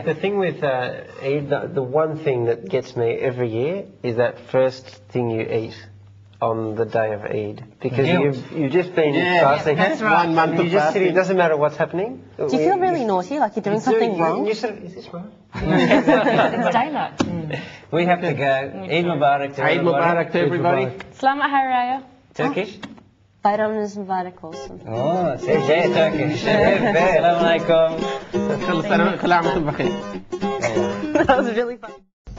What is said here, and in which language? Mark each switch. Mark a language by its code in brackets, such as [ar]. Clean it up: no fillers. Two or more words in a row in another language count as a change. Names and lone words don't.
[en] The thing with Eid, the one thing that gets me every year is that first thing you eat on the day of Eid, because you've just been fasting. That's right. 1 month of fasting. It doesn't matter what's happening. Do you feel really naughty, like you're doing something wrong? You sort of, is this right? It's daylight. we have to go. [ar] عيد مبارك [en] to [ar] عيد مبارك [en] to everybody. [ms] Selamat Hari Raya. [en] Turkish? [tr] Bayramınız mübarek olsun. [en] Oh, say Turkish. [ar] السلام عليكم. كل سنة وكل عام وانتم بخير. [en] That was really fun.